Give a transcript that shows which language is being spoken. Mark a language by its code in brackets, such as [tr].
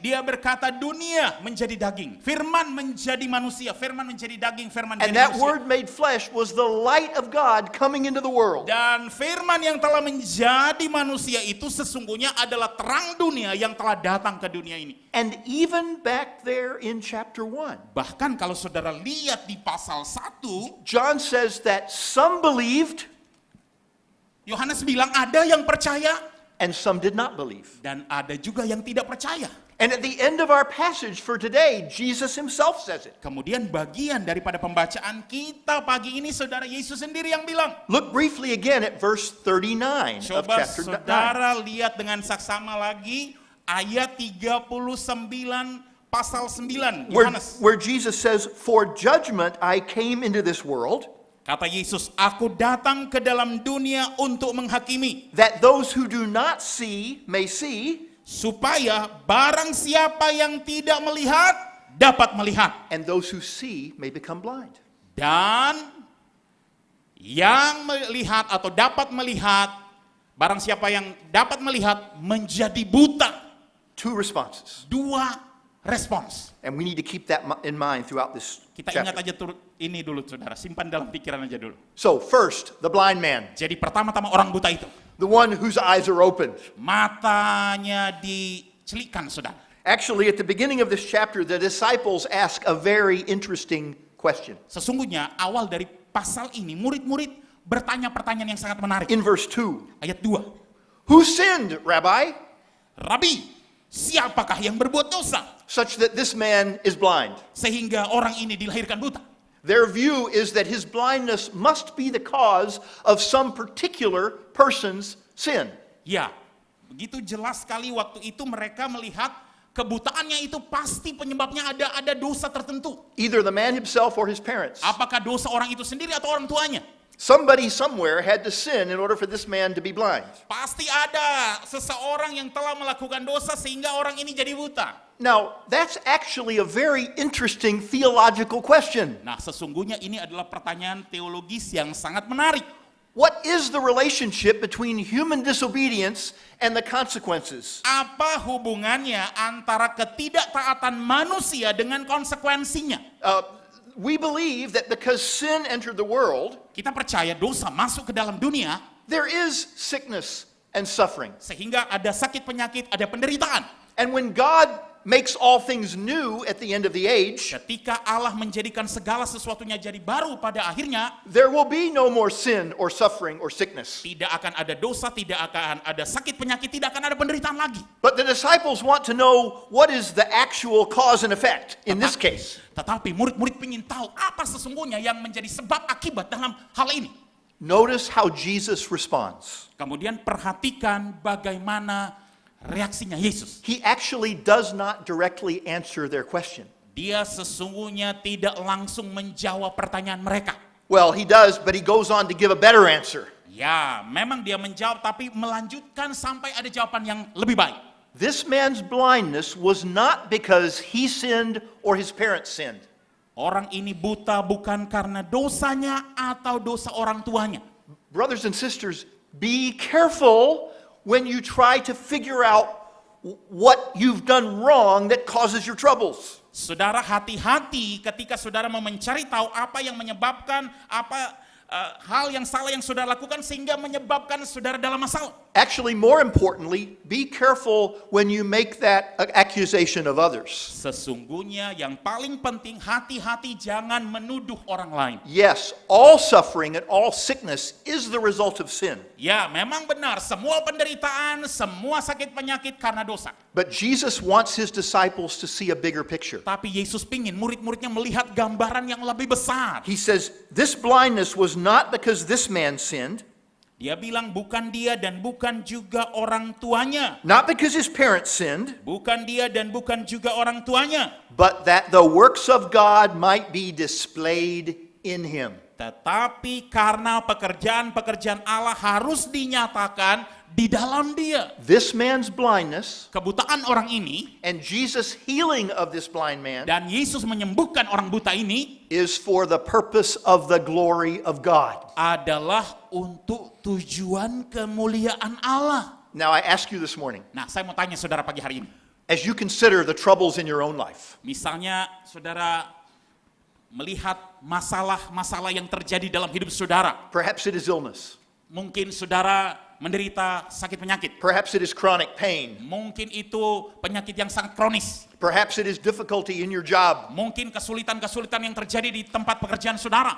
[id] Dia berkata dunia menjadi daging. Firman menjadi manusia. Firman menjadi daging. Firman [en] And [id] menjadi [en] that [id] manusia. [en] word made flesh was the light of God coming into the world. [id] Dan firman yang telah menjadi manusia itu sesungguhnya adalah terang dunia yang telah datang ke dunia ini. [en] And even back there in chapter 1, [id] Bahkan kalau saudara lihat di pasal 1, [en] John says that some believed [id] Yohanes bilang ada yang percaya [en] and some did not believe. [id] dan ada juga yang tidak percaya. [en] And at the end of our passage for today, Jesus himself says it. [id] Kemudian bagian daripada pembacaan kita pagi ini saudara Yesus sendiri yang bilang. [en] Look briefly again at verse 39 of [id] Coba [en] chapter 9. [id] saudara lihat dengan saksama lagi ayat 39 pasal 9 Yohanes. [en] Where Jesus says, for judgment I came into this world, [id] Kata Yesus, aku datang ke dalam dunia untuk menghakimi. [en] that those who do not see may see, [id] Supaya barang siapa yang tidak melihat, dapat melihat. [en] and those who see may become blind. [id] Dan yang melihat atau dapat melihat, barang siapa yang dapat melihat menjadi buta. [en] Two responses. [id] Dua respons. [en] And we need to keep that in mind throughout this [id] Kita ingat [en] chapter. [id] aja ini dulu saudara, simpan dalam pikiran aja dulu. [en] So first, the blind man, [id] Jadi pertama-tama orang buta itu, [en] the one whose eyes are opened. [id] matanya dicelikkan saudara. [en] Actually, at the beginning of this chapter, the disciples ask a very interesting question. [id] Sesungguhnya awal dari pasal ini, murid-murid bertanya pertanyaan yang sangat menarik. [en] In verse 2, [id] Ayat 2, [en] who sinned, Rabbi, [id] Rabi, siapakah yang berbuat dosa? [en] such that this man is blind? [id] Sehingga orang ini dilahirkan buta. [en] Their view is that his blindness must be the cause of some particular person's sin. [id] Ya, Begitu jelas sekali waktu itu mereka melihat kebutaannya itu pasti penyebabnya ada dosa tertentu. [en] Either the man himself or his parents. [id] Apakah dosa orang itu sendiri atau orang tuanya? [en] Somebody somewhere had to sin in order for this man to be blind. [id] Pasti ada seseorang yang telah melakukan dosa sehingga orang ini jadi buta. [en] Now, that's actually a very interesting theological question. [id] Nah, sesungguhnya ini adalah pertanyaan teologis yang sangat menarik. [en] What is the relationship between human disobedience and the consequences? [id] Apa hubungannya antara ketidaktaatan manusia dengan konsekuensinya? [en] We believe that because sin entered the world, [id] Kita percaya dosa masuk ke dalam dunia, [en] there is sickness and suffering. [id] sehingga ada sakit penyakit, ada penderitaan. [en] And when God makes all things new at the end of the age, [id] Ketika Allah menjadikan segala sesuatunya jadi baru pada akhirnya, [en] there will be no more sin or suffering or sickness. [id] tidak akan ada dosa, tidak akan ada sakit penyakit, tidak akan ada penderitaan lagi. [en] But the disciples want to know what is the actual cause and effect in this case. [id] Tetapi murid-murid ingin tahu apa sesungguhnya yang menjadi sebab akibat dalam hal ini. [en] Notice how Jesus responds. [id] Kemudian perhatikan bagaimana reaksinya Yesus. [en] He actually does not directly answer their question. [id] Dia sesungguhnya tidak langsung menjawab pertanyaan mereka. [en] Well, he does, but he goes on to give a better answer. [id] Ya, memang dia menjawab tapi melanjutkan sampai ada jawaban yang lebih baik. [en] This man's blindness was not because he sinned or his parents sinned. [id] Orang ini buta bukan karena dosanya atau dosa orang tuanya. [en] Brothers and sisters, be careful when you try to figure out what you've done wrong that causes your troubles. [id] Saudara hati-hati ketika saudara mau mencari tahu apa yang menyebabkan hal yang salah yang saudara lakukan sehingga menyebabkan saudara dalam masalah. [en] Actually, more importantly, be careful when you make that accusation of others. [id] Sesungguhnya yang paling penting hati-hati jangan menuduh orang lain. [en] Yes, all suffering and all sickness is the result of sin. [id] Ya, memang benar semua penderitaan, semua sakit penyakit karena dosa. [en] But Jesus wants his disciples to see a bigger picture. [id] Tapi Yesus pingin murid-muridnya melihat gambaran yang lebih besar. [en] He says, this blindness was not because this man sinned, [id] Dia bilang bukan dia dan bukan juga orang tuanya. [en] not because his parents sinned, [id] Bukan dia dan bukan juga orang tuanya. [en] but that the works of God might be displayed in him. [id] Tetapi karena pekerjaan-pekerjaan Allah harus dinyatakan di dalam dia. [en] This man's blindness [id] Kebutaan orang ini [en] and Jesus' healing of this blind man [id] dan Yesus menyembuhkan orang buta ini [en] is for the purpose of the glory of God. [id] adalah untuk tujuan kemuliaan Allah. [en] Now I ask you this morning, [id] Nah, saya mau tanya saudara pagi hari ini. [en] as you consider the troubles in your own life, [id] Misalnya saudara melihat masalah-masalah yang terjadi dalam hidup saudara. [en] perhaps it is illness, [id] Mungkin saudara menderita sakit penyakit. [en] perhaps it is chronic pain, [id] Mungkin itu penyakit yang sangat kronis. [en] perhaps it is difficulty in your job, [id] Mungkin kesulitan-kesulitan yang terjadi di tempat pekerjaan saudara.